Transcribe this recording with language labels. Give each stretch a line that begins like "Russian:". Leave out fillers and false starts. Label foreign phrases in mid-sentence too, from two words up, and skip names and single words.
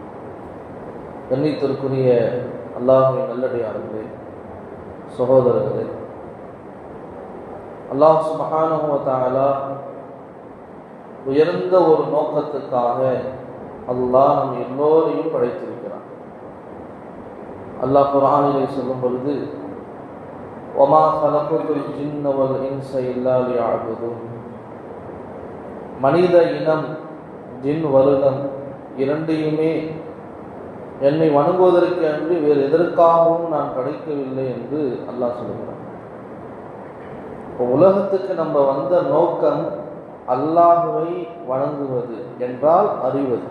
Tamil: கண்ணியத்திற்குரிய அல்லாஹ்வின் நல்லடியார்களே, சகோதரர்களே, அல்லாஹ்
Arabic: سبحانه وتعالى
Tamil: உயர்ந்த ஒரு நோக்கத்துக்காக அல்லாஹ் நம் எல்லோரையும் படைத்திருக்கிறான். அல்லாஹ் குர்ஆனிலே சொல்லும் பொழுது,
Arabic: وَمَا خَلَقْتُ الْجِنَّ وَالْإِنسَ إِلَّا لِيَعْبُدُونِ.
Tamil: மனித இனம், ஜின் வருடம் இரண்டையுமே என்னை வணங்குவதற்கு அன்று வேறு எதற்காகவும் நான் படைக்கவில்லை என்று அல்லாஹ் சொல்கிறான். உலகத்துக்கு நம்ம வந்த நோக்கம் அல்லாஹ்வை வணங்குவது என்றால் அறிவது.